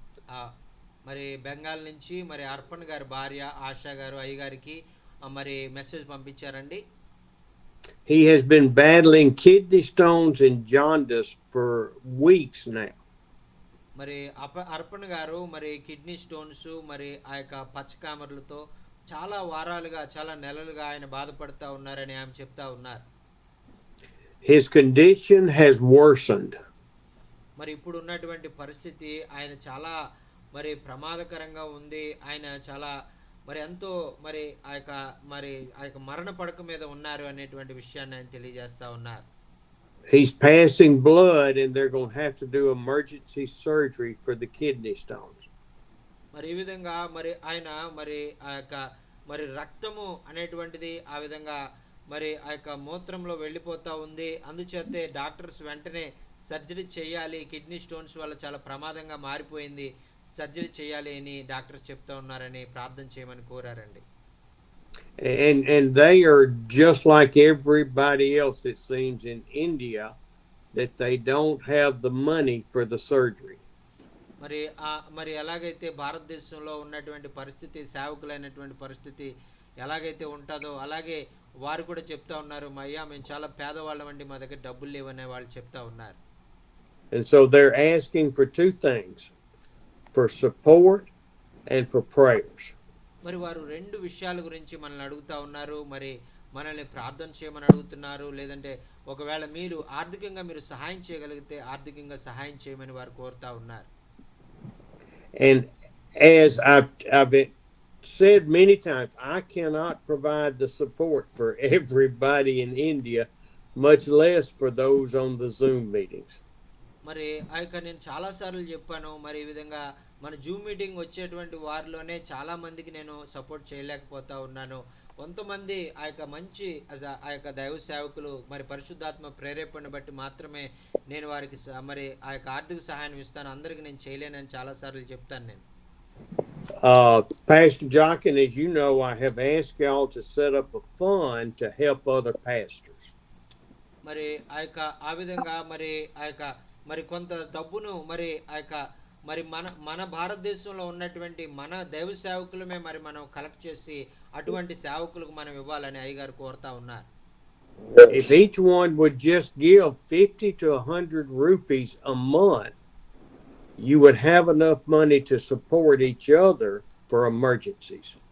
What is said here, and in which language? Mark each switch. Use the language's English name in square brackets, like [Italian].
[Telugu] ఆ, మరి బెంగాల్ నుంచి మరి అర్పణ్ గారి భార్య ఆశా గారు అయ్యగారికి మరి మెసేజ్ పంపించారండి. [English] He has been battling kidney stones and jaundice for weeks now. [Telugu] మరి అర్పణ్ గారు మరి కిడ్నీ స్టోన్స్ మరి ఆ యొక్క పచ్చకామర్లతో చాలా వారాలుగా చాలా నెలలుగా ఆయన బాధపడతా ఉన్నారని ఆమె చెప్తా ఉన్నారు. [English] His condition has worsened. [Telugu] మరి ఇప్పుడు ఉన్నటువంటి పరిస్థితి ఆయన చాలా మరి ప్రమాదకరంగా ఉంది. ఆయన చాలా మరి ఎంతో మరి ఆ యొక్క మరణ పడక మీద ఉన్నారు అనేటువంటి విషయాన్ని ఆయన తెలియజేస్తా ఉన్నారు. [English] He's passing blood and they're going to have to do emergency surgery for the kidney stones. [Telugu] మరి ఈ విధంగా మరి ఆయన మరి ఆ యొక్క మరి రక్తము అనేటువంటిది ఆ విధంగా మరి ఆ యొక్క మూత్రంలో వెళ్ళిపోతా ఉంది. అందుచేతే డాక్టర్స్ వెంటనే సర్జరీ చేయాలి, కిడ్నీ స్టోన్స్ వల్ల చాలా ప్రమాదంగా మారిపోయింది, సర్జరీ చేయాలి అని డాక్టర్స్ చెప్తా ఉన్నారని ప్రార్థన చేయమని కోరారండి. [English] And they are just like everybody else, it seems, in India, that they don't have the money for the surgery. [Telugu] మరి ఎలాగైతే భారతదేశంలో ఉన్నటువంటి పరిస్థితి, సేవకులైనటువంటి పరిస్థితి ఎలాగైతే ఉంటుందో అలాగే వారు కూడా చెప్తా ఉన్నారు, అయ్యా మేము చాలా పేదవాళ్ళమండి, మా దగ్గర డబ్బులు లేవనే వాళ్ళు చెప్తా ఉన్నారు. [English] And so they're asking for two things, for support and for prayers. [Telugu] మరి వారు రెండు విషయాల గురించి మనల్ని అడుగుతా ఉన్నారు. మరి మనల్ని ప్రార్థన చేయమని అడుగుతున్నారు. లేదంటే ఒకవేళ మీరు ఆర్థికంగా మీరు సహాయం చేయగలిగితే ఆర్థికంగా సహాయం చేయమని వారు కోరుతా ఉన్నారు. [English] And as I've said many times, I cannot provide the support for everybody in India, much less for those on the Zoom meetings. [Telugu] మరి ఆ యొక్క నేను చాలాసార్లు చెప్పాను, మరి ఈ విధంగా మన జూమ్ మీటింగ్ వచ్చేటువంటి వారిలోనే చాలా మందికి నేను సపోర్ట్ చేయలేకపోతా ఉన్నాను. కొంతమంది ఆ యొక్క మంచి ఆ యొక్క దైవ సేవకులు మరి పరిశుద్ధాత్మ ప్రేరేపణ బట్టి మాత్రమే నేను వారికి మరి ఆ యొక్క ఆర్థిక సహాయం ఇస్తాను, అందరికి నేను చేయలేనని చాలాసార్లు చెప్తాను నేను. [English] Pastor Jochen, as you know, I have asked y'all to set up a fund to help other pastors. [Telugu] మరి ఆ విధంగా మరి మరి కొంత డబ్బును మరి మరి మన భారతదేశంలో ఉన్నటువంటి మన దైవ సేవకులమే మరి మనం కలెక్ట్ చేసి అటువంటి సేవకులకు మనం ఇవ్వాలని అయ్యగారు కోరుతా ఉన్నారు. [English] If each one would just give 50 to 100 rupees a month, you would have enough money to support each other for emergencies.